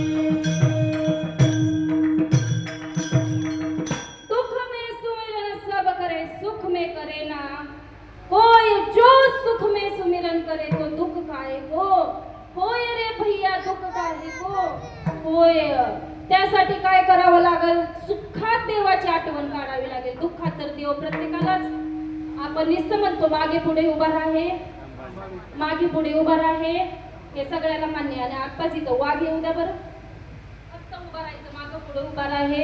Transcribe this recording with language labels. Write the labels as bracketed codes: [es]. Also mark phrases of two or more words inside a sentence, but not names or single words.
[hi] सुख में करे ना कोई, जो सुख में सुमिरन करे तो दुख काहे को होय रे भैया, दुख काहे को होय. [mr] त्यासाठी काय करावं लागेल? सुखात देवाची आठवण काढावी लागेल. दुःखात तर देव प्रत्येकालाच, आपण नुसतं म्हणतो मागे पुढे उभा राहे, मागे पुढे उभा राहे, हे सगळ्याला मान्य आहे. आणि आत्ताच इथं वाघ येऊ द्या बरं, फक्त उभा राहायचं, मागे पुढे उभा राहे.